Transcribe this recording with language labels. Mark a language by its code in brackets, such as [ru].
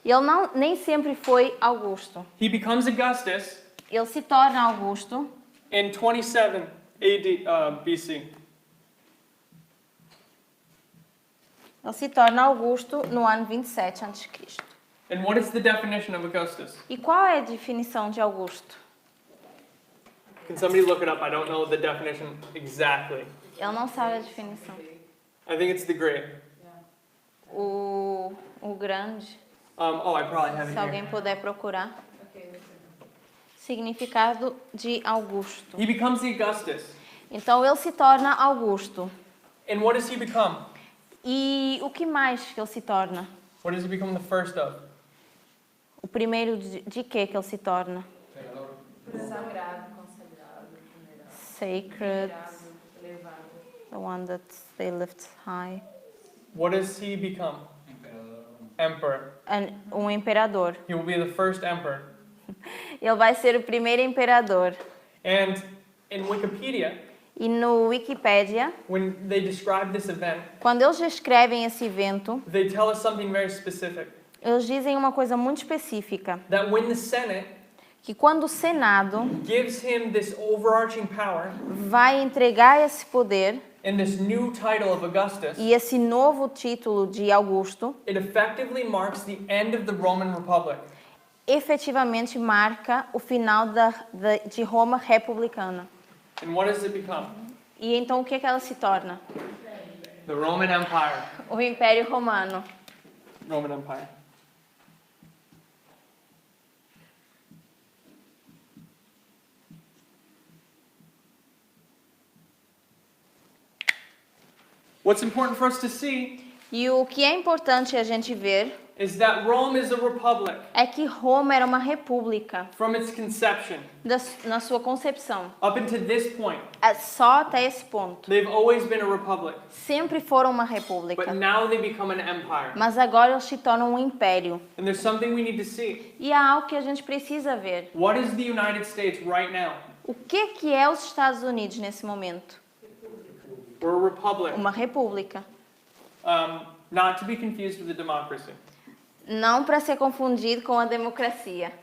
[pt] Ele nem sempre foi Augusto. [en] He becomes Augustus [pt] Ele se torna Augusto [en] in 27 BC. [pt] Ele se torna Augusto no ano 27 a.C. [en] And what is the definition of Augustus? [pt] E qual é a definição de Augusto? [en] Can somebody look it up? I don't know the definition exactly. [pt] Ele não sabe a definição. [en] I think it's the great. [pt] O grande, [en] Oh, I probably have it [pt] se [en] here. [pt] alguém puder procurar. Significado de Augusto. [en] He becomes the Augustus. [pt] Então ele se torna Augusto. [en] And what does he become? [pt] E o que mais que ele se torna? [en] What does he become the first of? [pt] O primeiro de que ele se torna? Sagrado, consagrado, venerado, [en] Sacred, [pt] elevado. [en] the one that they lift high. What does he become? Emperor. [pt] Imperador. [en] He will be the first emperor. [pt] Ele vai ser o primeiro imperador. [en] And in Wikipedia, [pt] E no Wikipédia, [en] when they describe this event, [pt] quando eles descrevem esse evento, [en] they tell us something very specific. [pt] eles dizem uma coisa muito específica, [en] That when the Senate [pt] que quando o Senado [en] gives him this overarching power [pt] vai entregar esse poder [en] and this new title of Augustus, [pt] e esse novo título de Augusto, [en] it effectively marks the end of the Roman Republic. [pt] efetivamente marca o final de Roma republicana. [en] And what does it become? [pt] E então o que ela se torna? [en] The Roman Empire. [pt] O Império Romano. [en] Roman Empire. What's important for us to see [pt] E o que é importante a gente ver [en] is that Rome is a republic [pt] é que Roma era uma república [en] from its conception. [pt] na sua concepção. [en] Up until this point, [pt] Só até esse ponto. [en] they've always been a republic, [pt] Sempre foram uma [en] but [pt] república. [en] now they become an empire. [pt] Mas agora eles se tornam um império. [en] And there's something we need to see. [pt] E há algo que a gente precisa ver. [en] What is the United States right now? [pt] O que é os Estados Unidos nesse momento? [en] We're a republic. [pt] Uma república. [en] Not to be confused with a democracy. [pt] Não para ser confundido com a democracia.